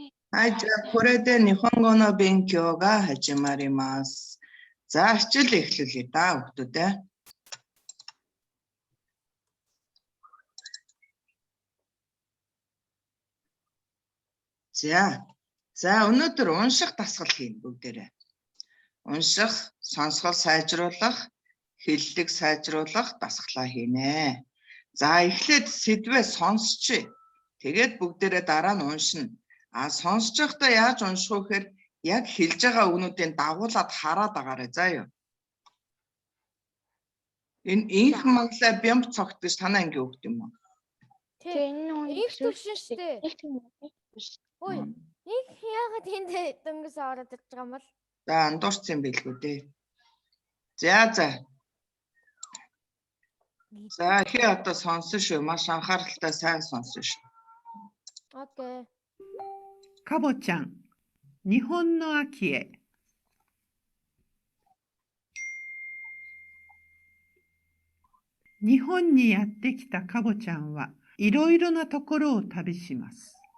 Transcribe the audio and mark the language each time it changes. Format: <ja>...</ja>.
<ja>はい、じゃあこれで日本語の勉強が始まります。</ja> <mn>За, хичээл эхлүүлээ да хүүхдүүд ээ. За, өнөөдөр унших дасгал хийн бүгдээрээ. Унших, сонсгол сайжруулах, хэллэг сайжруулах дасгалаа хийнэ. За, эхлээд сэдвээ сонсчээ. Тэгээд бүгдээрээ дараа нь уншина. А сонсож байхдаа яаж унших вэ гэхээр яг хэлж байгаа үгнүүдийн дагуулад хараад байгаарай заа юу. Энэ инх маглаа бямб цогт гэж танаа ингэ өгд юм уу? Тийм их төвшин штэ. Ой, их яагаад энд дөнгөс ороод ирж байгаа юм бол? За андуурсан байлгүй дээ. За. За хий одоо сонсон шүү. Маш анхааралтай сайн сонсон шүү. Окей.</mn> <ja>かぼちゃん、日本の秋へ。日本にやってきたかぼちゃんはいろいろなところを旅します。</ja>